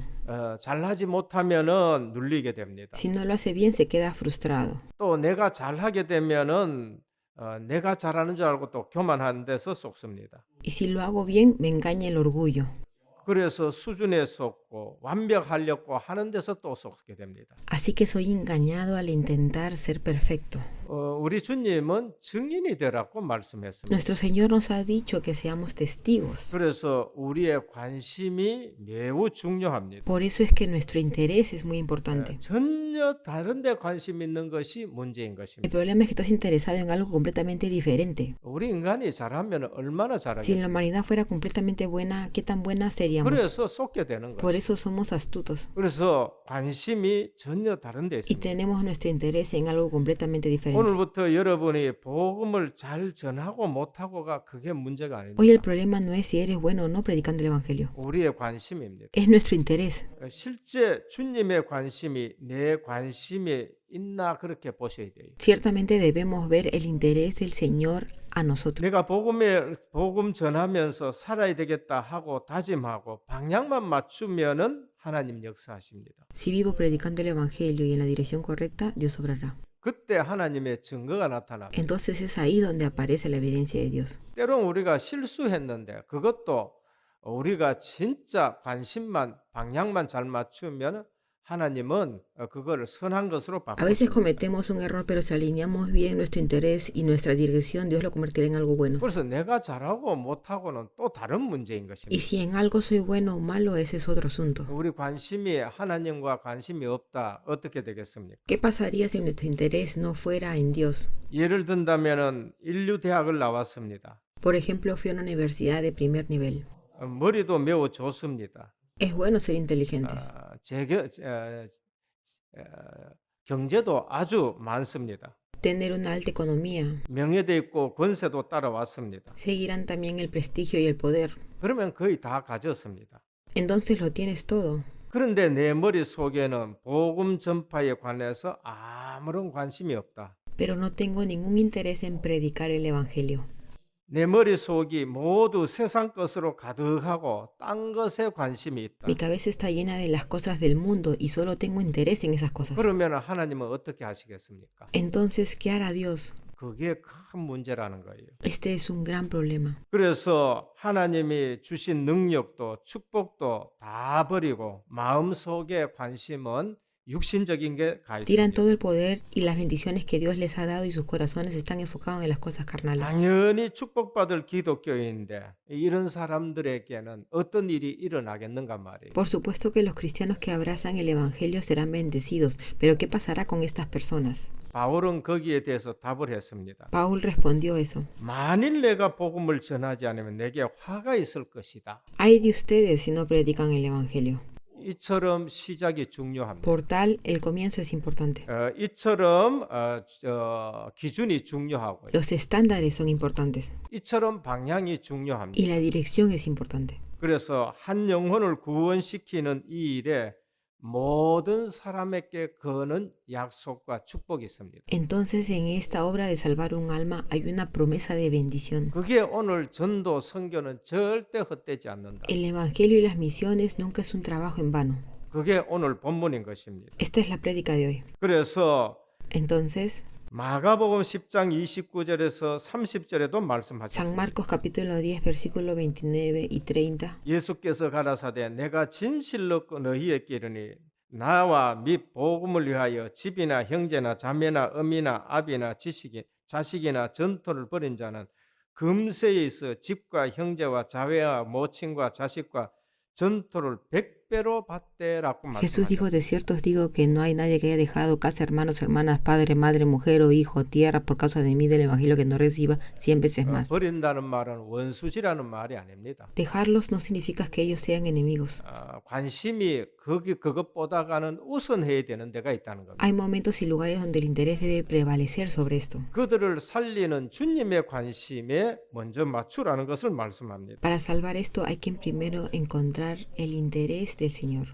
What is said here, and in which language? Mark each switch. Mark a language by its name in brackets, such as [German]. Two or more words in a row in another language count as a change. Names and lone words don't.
[Korean] 잘하지 못하면은 눌리게 됩니다. [Spanish] Si no lo hace bien, se queda frustrado. [Korean] 또 내가 잘하게 되면은 내가 잘하는 줄 알고 또 교만한 데서 속습니다. [Spanish] Y si lo hago bien, me engaña el orgullo. [Korean] 그래서 수준에 속고 완벽하려고 하는 데서 또 속게 됩니다. [Spanish] Así que soy engañado al intentar ser perfecto. [Korean] 우리 주님은 증인이 되라고 말씀했습니다. [Spanish] Nuestro Señor nos ha dicho que seamos testigos. [Korean] 그래서 우리의 관심이 매우 중요합니다. [Spanish] Por eso es que nuestro interés es muy importante. [Korean] 전혀 다른 데 관심 있는 것이 문제인 [Spanish] El [Korean] 것입니다. [Spanish] problema es que estás interesado en algo completamente diferente. [Korean] 우리 인간이 잘하면 얼마나 [Spanish] Si la [Korean] 잘하겠습니까? [Spanish] humanidad fuera completamente buena, ¿qué tan buena seríamos? [Korean] 그래서 속게 되는 [Spanish] Por [Korean] 거예요. [Spanish] eso somos astutos [Korean] 그래서 관심이 전혀 다른 데 [Spanish] y [Korean] 있습니다. [Spanish] tenemos nuestro interés en algo completamente diferente. [Korean] 오늘부터 여러분이 복음을 잘 전하고 못하고가 그게 문제가 아닙니다. [Spanish] Hoy el problema no es si eres bueno o no predicando el Evangelio. [Korean] 우리의 관심입니다. [Spanish] Es nuestro interés. [Korean] 실제 주님의 관심이 내 관심이 있나 그렇게 보셔야 돼요. [Spanish] Ciertamente debemos ver el interés del Señor a nosotros. [Korean] 내가 복음 전하면서 살아야 되겠다 하고 다짐하고 방향만 맞추면은 하나님 역사하십니다. [Spanish] Si vivo predicando el Evangelio y en la dirección correcta, Dios obrará. [Korean] 그때 하나님의 증거가 나타납니다. [Spanish] Entonces es ahí donde aparece la evidencia de Dios. [Korean] 때론 우리가 실수했는데 그것도 우리가 진짜 관심만 방향만 잘 맞추면 하나님은 그거를 선한 것으로 [Spanish] A veces [Korean] 바꾸십니다. [Spanish] cometemos un error, pero si alineamos bien nuestro interés y nuestra dirección, Dios lo convertirá en algo bueno. [Korean] 그래서 내가 잘하고 못하고는 또 다른 문제인 [Spanish] Y [Korean] 것입니다. [Spanish] si en algo soy bueno o malo, ese es otro asunto. [Korean] 우리 관심이 하나님과 관심이 없다 어떻게 되겠습니까? [Spanish] ¿Qué pasaría si nuestro interés no fuera en Dios? [Korean] 예를 든다면은 인류 대학을 나왔습니다. [Spanish] Por ejemplo, fui a una universidad de primer nivel. [Korean] 머리도 매우 좋습니다. [Spanish] Es bueno ser inteligente. [Korean] 경제도 아주 많습니다. [Spanish] Tener una alta economía. [Korean] 명예도 있고 권세도 따라왔습니다. [Spanish] Seguirán también el prestigio y el poder. [Korean] 그러면 거의 다 가졌습니다. [Spanish] Entonces lo tienes todo. [Korean] 그런데 내 머릿속에는 복음 전파에 관해서 아무런 관심이 없다. [Spanish] Pero no tengo ningún interés en predicar el Evangelio. [Korean] 내 머릿속이 모두 세상 것으로 가득하고 딴 것에 관심이 있다. [Spanish] Mi cabeza está llena de las cosas del mundo y solo tengo interés en esas cosas. [Korean] 그러면 하나님은 어떻게 하시겠습니까? [Spanish] Entonces, ¿qué hará Dios? [Korean] 그게 큰 문제라는 거예요. [Spanish] Este es un gran problema. [Korean] 그래서 하나님이 주신 능력도 축복도 다 버리고 마음속에 관심은 육신적인 게 가 [Spanish] Tiran [Korean] 있습니다. [Spanish] todo el poder y las bendiciones que Dios les ha dado y sus corazones están enfocados en las cosas carnales. [Korean] 당연히 축복받을 기독교인인데 이런 사람들에게는 어떤 일이 일어나겠는가 말이에요. [Spanish] Por supuesto que los cristianos que abrazan el Evangelio serán bendecidos, pero ¿qué pasará con estas personas? [Korean] 바울은 거기에 대해서 답을 했습니다. [Spanish] Paul respondió eso. [Korean] 만일 내가 복음을 전하지 않으면 내게 화가 있을 것이다. [Spanish] Ay de ustedes si no predican el Evangelio. [Korean] 이처럼 시작이 중요합니다. [Spanish] Por tal, el comienzo es importante. [Korean] 이처럼 기준이 중요하고요. [Spanish] Los estándares son importantes [Korean] 이처럼 방향이 중요합니다. [Spanish] y la dirección es importante. [Korean] 그래서 한 영혼을 구원시키는 이 일에 모든 사람에게 거는 약속과 축복이 있습니다. [Spanish] Entonces, en esta obra de salvar un alma hay una promesa de bendición. [Korean] 그게 오늘 전도 선교는 절대 헛되지 않는다. [Spanish] El Evangelio y las misiones nunca es un trabajo en vano. [Korean] 그게 오늘 본문인 것입니다. [Spanish] Esta es la prédica de hoy. [Korean] 그래서 [Spanish] Entonces, [Korean] 마가복음 10장 29절에서 30절에도 [Spanish] San [Korean] 말씀하셨습니다. [Spanish] Marcos capítulo 10, versículo 29 y 30. [Korean] 예수께서 가라사대 내가 진실로 너희에게 이르니 나와 및 복음을 위하여 집이나 형제나 자매나 어미나 아비나 자식이나 전토를 벌인 자는 금세에 있어 집과 형제와 자매와 모친과 자식과 전토를 100배로 받되라고 [Spanish] Jesús dijo, [Korean] 말씀하셨습니다. [Spanish] de cierto os digo que no hay nadie que haya dejado casa, hermanos, hermanas, padre, madre, mujer o hijo, tierra, por causa de mí del Evangelio que no reciba 100 veces más. [Korean] 버린다는 말은 원수지라는 말이 아닙니다. [Spanish] Dejarlos no significa que ellos sean enemigos. [Korean] 관심이 그것보다가는 우선해야 되는 데가 있다는 겁니다. [Spanish] Hay momentos y lugares donde el interés debe prevalecer sobre esto. [Korean] 그들을 살리는 주님의 관심에 먼저 맞추라는 것을 말씀합니다. [Spanish] Para salvar esto hay que primero encontrar el interés del Señor.